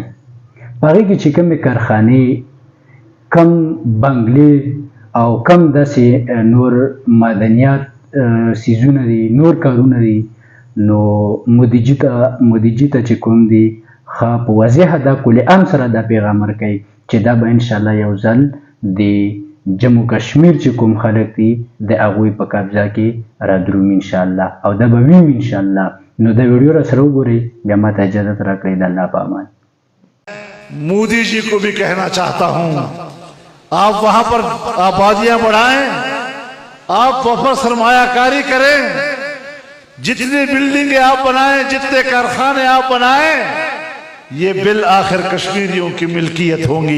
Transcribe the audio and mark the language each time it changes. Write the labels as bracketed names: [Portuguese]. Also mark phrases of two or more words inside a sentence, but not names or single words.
[Pashto] په هغې کې چې کومې کارخانې، کم بنګلې او کم داسې نور معدنیات څیزونه دي، نور کارونه دي، نو مودي جي ته چې کوم دی ښه په واضح دا کل عام سره دا پیغام ورکوي چې دا به انشاءالله یو ځل د جموں کشمیر چې کوم خلک دي د هغوی په قبضه کې رادرومي انشاءالله، او دا به وي انشاءالله. نو دا ویډیو را سره وګورئ، بیا ماته اجازت راکړئ. د الله په امان. [Urdu] مودی جی کو بھی کہنا چاہتا ہوں، آپ وہاں پر آبادیاں بڑھائیں، آپ وہاں پر سرمایہ کاری کریں، جتنی بلڈنگیں آپ بنائیں، جتنے کارخانے آپ بنائیں، یہ بل آخر کشمیریوں کی ملکیت ہوں گی.